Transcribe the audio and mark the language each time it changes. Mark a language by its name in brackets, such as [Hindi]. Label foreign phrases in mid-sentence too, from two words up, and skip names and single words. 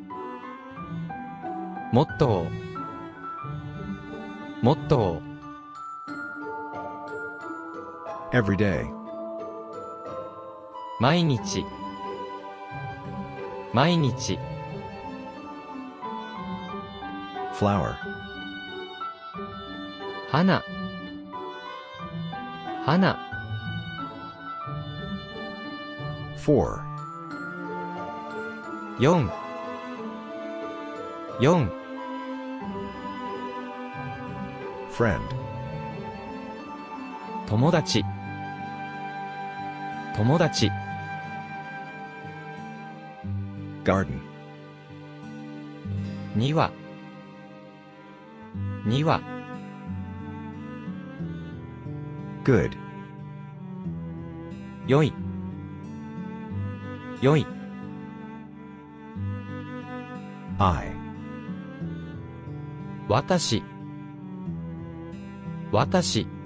[Japanese] もっともっと [English] Every day. [Japanese] 毎日毎日 [English] Flower. [Japanese] 花花 [English] 4. [Japanese] 4 4 [English] Friend. [Japanese] 友達友達 [English] Garden. [Japanese] 庭庭 [English] Good. [Japanese] よいよい [English] I. [Japanese] 私私